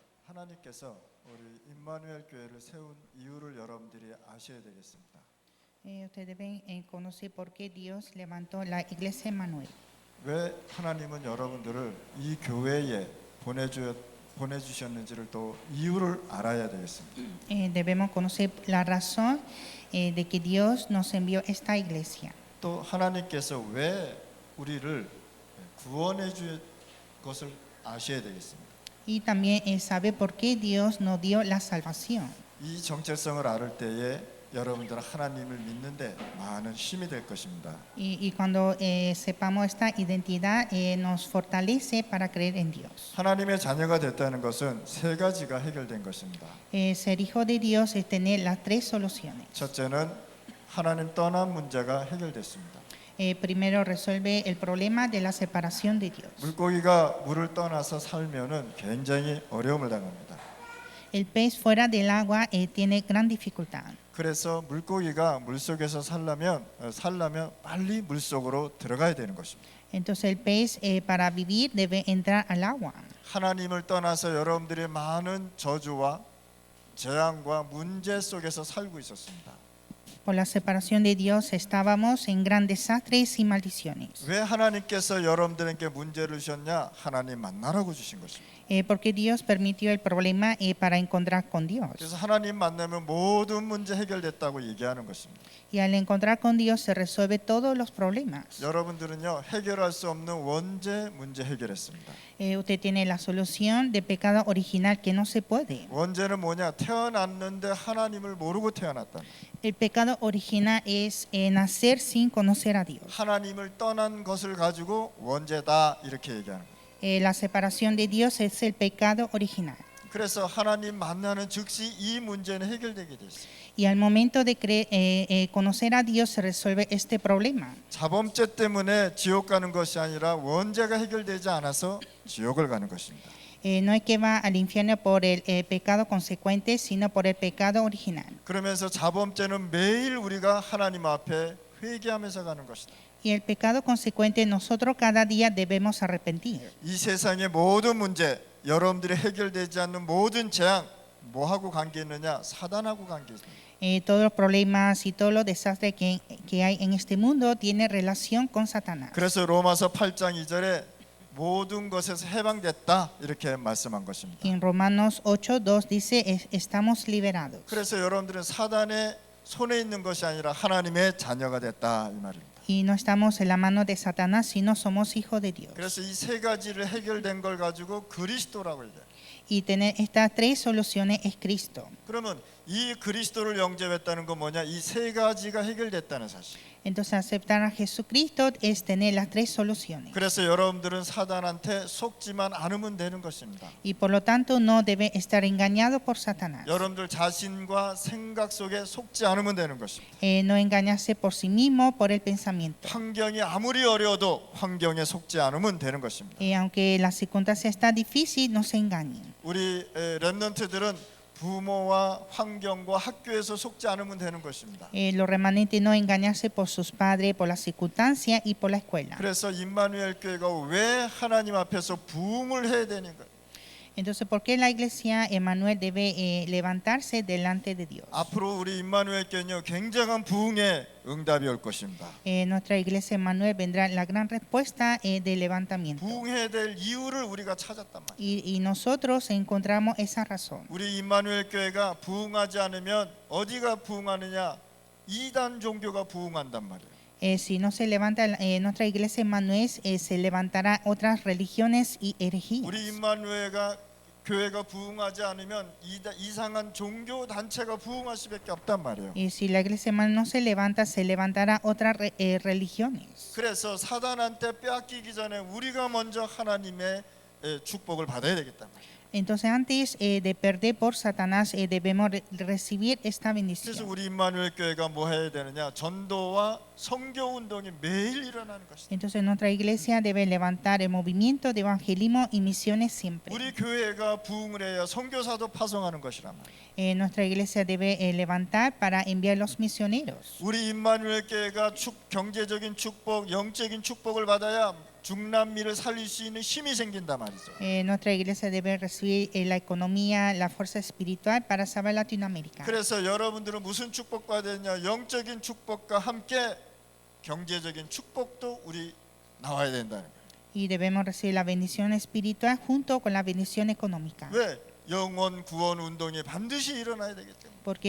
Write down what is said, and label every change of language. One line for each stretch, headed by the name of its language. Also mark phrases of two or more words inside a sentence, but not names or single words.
Korean: 하나님께서 우리 임마누엘 교회를 세운 이유를 여러분들이 아셔야 되겠습니다.
Spanish: Ustedes deben conocer por qué Dios levantó la iglesia Emmanuel.
Korean: 왜 하나님은 여러분들을 이 교회에 보내주셨는지를 또 이유를 알아야 되겠습니다.
Spanish: Debemos conocer la razón de que Dios nos envió esta iglesia.
Korean: 또 하나님께서 왜 우리를 구원해 줄 것을 아셔야 되겠습니다.
Spanish: Y también sabe por qué Dios nos dio la salvación.
Korean: 이 정체성을 알을 때에 여러분들은 하나님을 믿는데 많은 힘이 될 것입니다.
Spanish: Y cuando sepamos esta identidad, nos fortalece para creer en Dios.
Korean: 하나님의 자녀가 됐다는 것은 세 가지가 해결된 것입니다.
Spanish: Ser hijo de Dios es tener las tres soluciones.
Korean: 첫째는 하나님 떠난 문제가 해결됐습니다.
Spanish: Primero resuelve el problema de la separación de Dios.
Korean: 물고기가 물을 떠나서 살면은 굉장히 어려움을 당합니다.
Spanish: El pez fuera del agua tiene gran dificultad.
Korean: 그래서 물고기가 물속에서 살려면 빨리 물속으로 들어가야 되는 것입니다.
Spanish: Entonces el pez para vivir debe entrar al agua.
Korean: 하나님을 떠나서 여러분들이 많은 저주와 재앙과 문제 속에서 살고 있었습니다.
Spanish: Por la separación de Dios estábamos en gran desastres y maldiciones.
Korean: 왜 하나님께서 여러분들에게 문제를 주셨냐? 하나님 만나라고 주신 것입니다.
Spanish: Porque Dios permitió el problema para encontrar con Dios.
Korean: 그래서 하나님 만나면 모든 문제 해결됐다고 얘기하는 것입니다.
Spanish: Y al encontrar con Dios se resuelve todos los problemas.
Korean: 여러분들은요, 해결할 수 없는 원죄 문제 해결했습니다.
Spanish: Usted tiene la solución de pecado original que no se puede.
Korean: 원죄는 뭐냐? 태어났는데 하나님을 모르고 태어났다.
Spanish: El pecado original es nacer sin conocer a Dios.
Korean: 하나님을 떠난 것을 가지고 원죄다 이렇게 얘기하는 거예요.
Spanish: La separación de Dios es el pecado original.
Korean: 그래서 하나님 만나는 즉시 이 문제는 해결되게 돼 있어요.
Spanish: Y al momento de conocer a Dios se resuelve este problema.
Korean: 자범죄 때문에 지옥 가는 것이 아니라 원죄가 해결되지 않아서 지옥을 가는 것입니다.
Spanish: No es que va al infierno por el pecado consecuente, sino por el pecado original.
Korean: 그러면서 자범죄는 매일 우리가 하나님 앞에 회개하면서 가는 것이다.
Spanish: Y el pecado consecuente nosotros cada día debemos arrepentir.
Korean: 이 세상의 모든 문제, 여러분들이 해결되지 않는 모든 재앙 뭐하고 관계 있느냐? 사단하고 관계 있습니다.
Spanish: Todos los problemas y todos los desastres que hay en este mundo tienen relación con Satanás.
Korean: 그래서 로마서 8장 2절에 모든 것에서 해방됐다 이렇게 말씀한 것입니다.
Spanish: En Romanos 8:2 dice estamos liberados.
Korean: 그래서 여러분들은 사단의 손에 있는 것이 아니라 하나님의 자녀가 됐다 이 말입니다.
Spanish: Y no estamos en la mano de Satanás, sino somos hijos de Dios.
Korean: 그래서 이 세 가지를 해결된 걸 가지고 그리스도라고 얘기해요.
Spanish: Y tener estas tres soluciones es Cristo.
Korean: 그러면 이 그리스도를 영접했다는 건 뭐냐? 이 세 가지가 해결됐다는 사실.
Spanish: Entonces aceptar a Jesucristo es tener las tres soluciones.
Korean: 그래서 여러분들은 사단한테 속지만 않으면 되는 것입니다.
Spanish: Y por lo tanto no debe estar engañado por Satanás.
Korean: 여러분들 자신과 생각 속에 속지 않으면 되는 것입니다.
Spanish: No engañarse por sí mismo, por el pensamiento.
Korean: 환경이 아무리 어려워도 환경에 속지 않으면 되는 것입니다.
Spanish: Aunque la circunstancia está difícil, no se engañen.
Korean: 우리 렘넌트들은 부모와 환경과 학교에서 속지 않으면 되는 것입니다.
Spanish: Los remanentes no engañarse por sus padres, por las circunstancias y por la escuela.
Korean: 그래서 임마누엘 교회가 왜 하나님 앞에서 부흥을 해야 되는가?
Spanish: Entonces, ¿por qué la iglesia Emmanuel debe levantarse delante de Dios?
Korean: 앞으로 우리 임마누엘 교회는 굉장한 부흥의 응답이 올 것입니다.
Spanish: Nuestra iglesia Emmanuel vendrá la gran respuesta de levantamiento.
Korean: 부흥해야 될 이유를 우리가 찾았단 말이에요.
Spanish: Y nosotros encontramos esa razón.
Korean: 우리 임마누엘 교회가 부흥하지 않으면 어디가 부흥하느냐? 이단 종교가 부흥한단 말이에요.
Spanish: Si no se levanta nuestra iglesia Emmanuel, se levantará otras religiones y herejías.
Korean: 우리 임마누엘가 교회가 부흥하지 않으면 이상한 종교 단체가 부흥할 수밖에 없단 말이에요.
Spanish: Y si la iglesia Emmanuel no se levanta, se levantará otras religiones.
Korean: 그래서 사단한테 빼앗기기 전에 우리가 먼저 하나님의 축복을 받아야 되겠단 말이에요.
Spanish: Entonces, antes de perder por Satanás, debemos recibir esta
Korean: 그래서
Spanish: bendición.
Korean: 우리 임마누엘 교회가 뭐 해야 되느냐? 전도와 선교 운동이 매일 일어나는 것이다.
Spanish: Entonces, nuestra iglesia debe levantar el movimiento de evangelismo y misiones siempre.
Korean: 우리 교회가 부흥을 해야 선교사도 파송하는 것이란 말이에요.
Spanish: Nuestra iglesia debe levantar para enviar los misioneros.
Korean: 우리 임마누엘 교회가 경제적인 축복, 영적인 축복을 받아야 중남미를 살릴 수 있는 힘이 생긴단 말이죠.
Spanish: Nuestra iglesia debe recibir la economía, la fuerza espiritual para salvar Latinoamérica.
Korean: 그래서 여러분들은 무슨 축복받아야 되냐? 영적인 축복과 함께 경제적인 축복도 우리 나와야 된다는 거예요.
Spanish: Y debemos recibir la bendición espiritual junto con la bendición económica.
Korean: 왜? 영혼 구원 운동이 반드시 일어나야 되기 때문에.
Spanish: ¿Por qué?